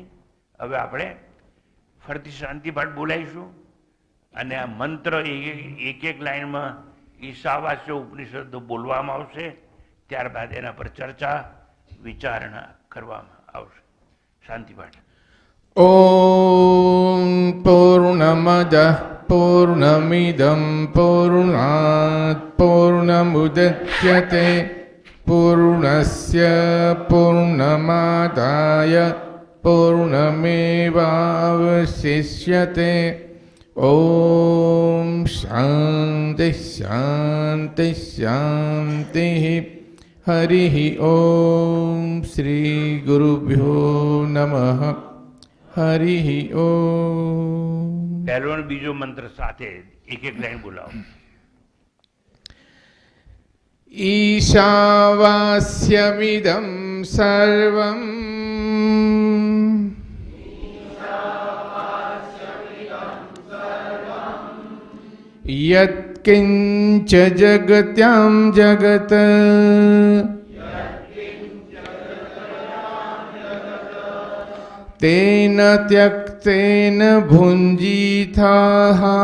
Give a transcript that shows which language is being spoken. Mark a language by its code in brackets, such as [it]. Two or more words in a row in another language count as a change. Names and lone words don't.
[gu] હવે આપણે ફરીથી શાંતિ પાઠ બોલાવીશું અને આ મંત્ર એક એક લાઈનમાં ઈશાવાસ્ય ઉપનિષદો બોલવામાં આવશે. ત્યારબાદ એના પર ચર્ચા વિચારણા કરવામાં આવશે. શાંતિ પાઠ. [sa] ॐ पूर्णमदः पूर्णमिदं पूर्णात् पूर्णमुदच्यते पूर्णस्य पूर्णमादाय पूर्णमेवावशिष्यते. ॐ शान्तिः शान्तिः शान्तिः. हरिः ॐ श्रीगुरुभ्यो नमः. हरिः ॐ. [gu] પહેલો અને બીજો મંત્ર સાથે એક એક લાઈન બોલાવો. [sa] ईशावास्यमिदं सर्वं यत्किञ्च जगत्यां जगत् तेन त्यक्तेन भुञ्जीथाः